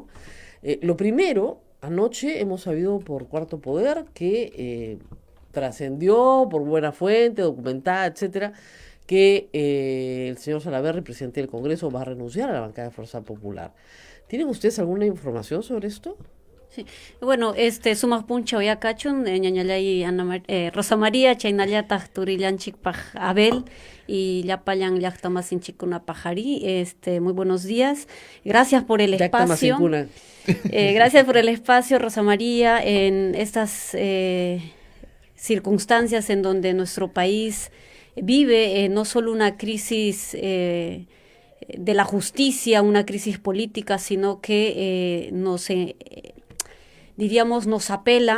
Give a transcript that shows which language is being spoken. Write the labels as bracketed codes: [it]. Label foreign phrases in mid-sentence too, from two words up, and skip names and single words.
[es] Lo primero, anoche hemos sabido por Cuarto Poder que trascendió por buena fuente, documentada, etcétera, que el señor Salaverry, presidente del Congreso, va a renunciar a la bancada de Fuerza Popular. ¿Tienen ustedes alguna información sobre esto? Sí. Bueno, [qu] sumaq puncha uyakachun, ñañallay Rosa María, chaynallataq turillanchikpaq Abel y llapallan llaqtamasinchikkunapaq ari. [es] Muy buenos días. Gracias por el Yacta espacio. Masincuna. Gracias por el espacio, Rosa María, en estas circunstancias en donde nuestro país vive no solo una crisis de la justicia, una crisis política, sino que diríamos, nos apela